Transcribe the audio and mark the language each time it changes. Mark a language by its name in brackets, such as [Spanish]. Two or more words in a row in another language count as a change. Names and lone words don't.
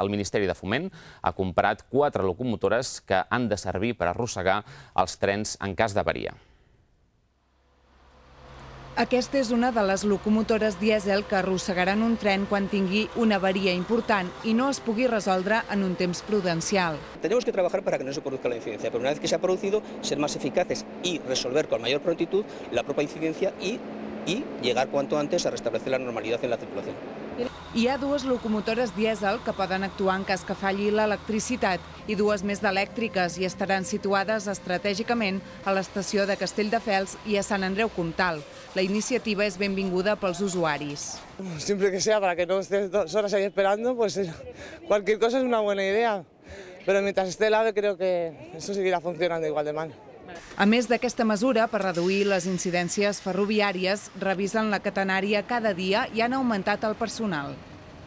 [Catalan] El Ministeri de Foment ha comprat 4 locomotores que han de servir per arrossegar els trens en cas d'avaria. Aquesta és una de les locomotores dièsel que arrossegaran un tren quan tingui una avaria important i no es pugui resoldre en un temps prudencial. [Spanish] Tenemos que trabajar para que no se produzca la incidencia, pero una vez que se ha producido, ser más eficaces y resolver con mayor prontitud la propia incidencia y llegar cuanto antes a restablecer la normalidad en la circulación. [Catalan] Hi ha 2 locomotores dièsel que poden actuar en cas que falli l'electricitat i 2 més d'elèctriques i estaran situades estratègicament a l'estació de Castelldefels i a Sant Andreu Comtal. La iniciativa és benvinguda pels usuaris. [Spanish] Siempre que sea para que no estés 2 horas ahí esperando, pues cualquier cosa es una buena idea. Pero mientras esté el AVE creo que eso seguirá funcionando igual de mal. [Catalan] A més d'aquesta mesura, per reduir les incidències ferroviàries, revisen la catenària cada dia i han augmentat el personal.